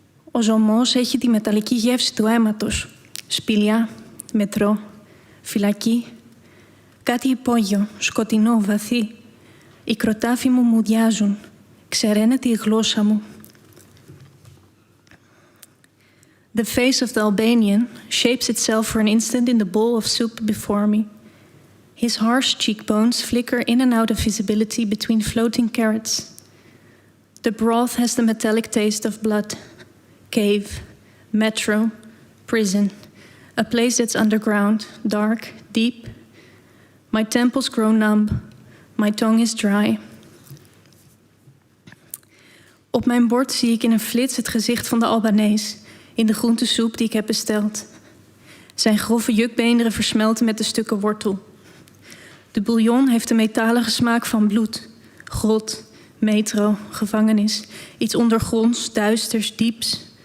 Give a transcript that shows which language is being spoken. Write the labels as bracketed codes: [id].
[el] Ο ζωμός έχει τη μεταλλική γεύση του αίματος, σπηλιά, μετρό, φυλακή, κάτι υπόγειο, σκοτεινό, βαθύ. Οι κροτάφοι μου μουδιάζουν, ξεραίνεται η γλώσσα μου. [en] The face of the Albanian shapes itself for an instant in the bowl of soup before me. His harsh cheekbones flicker in and out of visibility between floating carrots. The broth has the metallic taste of blood, cave, metro, prison, a place that's underground, dark, deep. My temples grow numb, my tongue is dry. [nl] Op mijn bord zie ik in een flits het gezicht van de Albanees in de groentesoep die ik heb besteld. Zijn grove jukbeenderen versmelten met de stukken wortel. De bouillon heeft de metalige smaak van bloed, grot, metro, gevangenis, iets ondergronds, duisters, dieps.